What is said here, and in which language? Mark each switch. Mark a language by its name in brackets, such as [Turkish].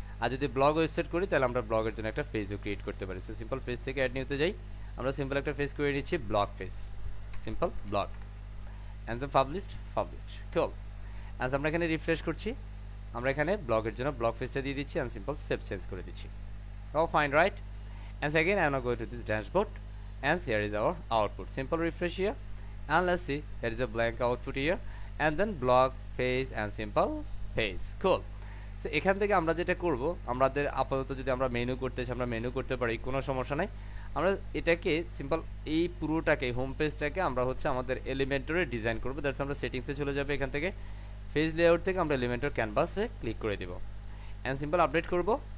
[Bangla] আর যদি blog website করি তাহলে আমরা ব্লগের জন্য একটা পেজও ক্রিয়েট করতে পারি। সো সিম্পল পেজ থেকে অ্যাড নিউতে যাই, আমরা সিম্পল একটা পেজ করে নিচ্ছি, blog page, simple blog. And then published coal. And আমরা এখানে রিফ্রেশ করছি, আমরা এখানে ব্লগের জন্য ব্লগ পেজটা দিয়ে দিচ্ছি অ্যান্ড সিম্পল সেভ চেঞ্জ করে দিচ্ছি। [English] Oh, fine, right? And again, I'm now going to this dashboard, and here is our output. Simple refresh here, and let's see, there is a blank output here, and then blog page and simple page. Cool. [Bangla] So এখান থেকে আমরা যেটা করব, আমাদের আপাতত যদি আমরা menu করতে চাই আমরা মেনু করতে পারি, কোনো সমস্যা নাই। আমরা এটাকে সিম্পল এই পুরোটাকে হোম পেজটাকে আমরা হচ্ছে আমাদের এলিমেন্টরে ডিজাইন করব। দ্যাটস আমরা সেটিংসে চলে যাবে, এখান থেকে পেজ লেআউট থেকে আমরা এলিমেন্টর ক্যানভাসে ক্লিক করে দেব অ্যান্ড সিম্পল আপডেট করব।